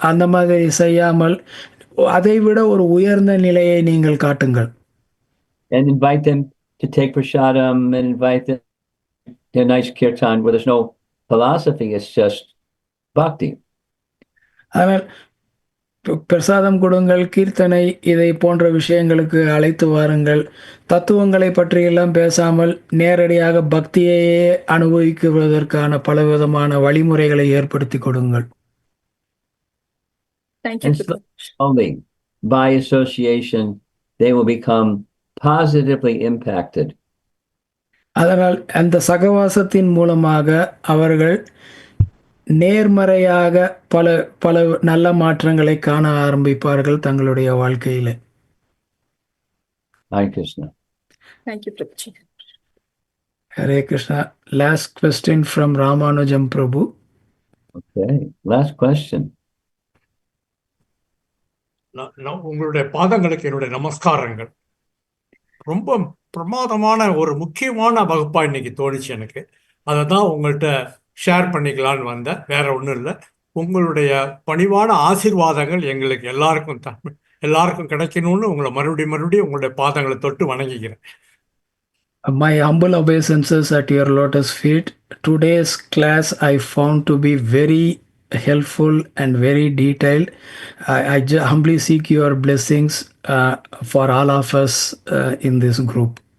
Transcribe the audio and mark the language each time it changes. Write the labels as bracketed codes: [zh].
[ta] அந்த மாதிரி செய்யாமல் அதைவிட ஒரு உயர்ந்த நிலையை நீங்கள் காட்டுங்கள். [en] And invite them to take prasadam and invite them to a nice kirtan where there's no philosophy, it's just bhakti. [ta] ஆனால் பிரசாதம் கொடுங்கள், கீர்த்தனை இதை போன்ற விஷயங்களுக்கு அழைத்து வாருங்கள். தத்துவங்களை பற்றியெல்லாம் பேசாமல் நேரடியாக பக்தியையே அனுபவிக்குவதற்கான பலவிதமான வழிமுறைகளை ஏற்படுத்தி கொடுங்கள். [en] Thank you. And slowly, by association, they will become positively impacted. [ta] அதனால் அந்த சகவாசத்தின் மூலமாக அவர்கள் நேர்மறையாக பல பல நல்ல மாற்றங்களை காண ஆரம்பிப்பார்கள் தங்களுடைய வாழ்க்கையில. [en] Hare Krishna. Thank you, Prabhuji. Hare Krishna. Last question from Ramanujam Prabhu. Okay, last question. [ta] உங்களுடைய பாதங்களுக்கு என்னுடைய நமஸ்காரங்கள். ரொம்ப பிரமாதமான ஒரு முக்கியமான வகுப்பா இன்னைக்கு தோணுச்சு எனக்கு. அதை தான் உங்கள்கிட்ட ஷேர் பண்ணிக்கலான்னு வந்தேன். வேற ஒன்றும் இல்லை. உங்களுடைய பணிவான ஆசீர்வாதங்கள் எங்களுக்கு எல்லாருக்கும் கிடைக்கணும்னு உங்களை மறுபடியும் உங்களுடைய பாதங்களை தொட்டு வணங்கிக்கிறேன். [en] My humble obeisances at your lotus feet. Today's class I found to be very helpful and very detailed. I humbly seek your blessings for all of us in this group.